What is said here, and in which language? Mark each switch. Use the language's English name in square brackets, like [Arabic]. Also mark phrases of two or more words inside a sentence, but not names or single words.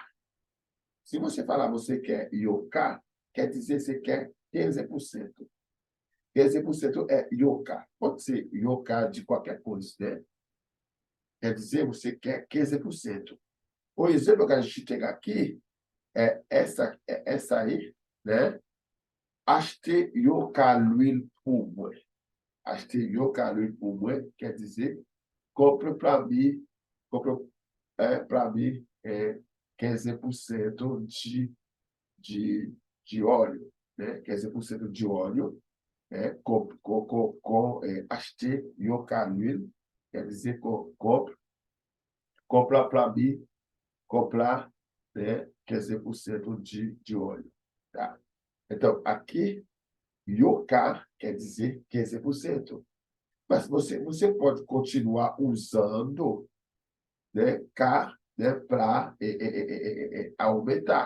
[Portuguese] Se você falar você quer yoka, quer dizer que você quer 15%. 15% é yoka. Pode ser yoka de qualquer coisa, né? quer dizer, você quer 15%. O exemplo que a gente tem aqui é essa aí, né? [French] Acheter yo ka l'huile pour moi. Acheter yo ka l'huile pour moi, [Portuguese] quer dizer, compre para mim, para mim 15% de óleo, né? 15% de óleo, [French] acheter yo ka l'huile, [Portuguese] quer dizer, compra para mim, comprar, né, 15% de óleo. Tá? Então, aqui, yoka quer dizer 15%. Mas você pode continuar usando, né, K, né, para aumentar.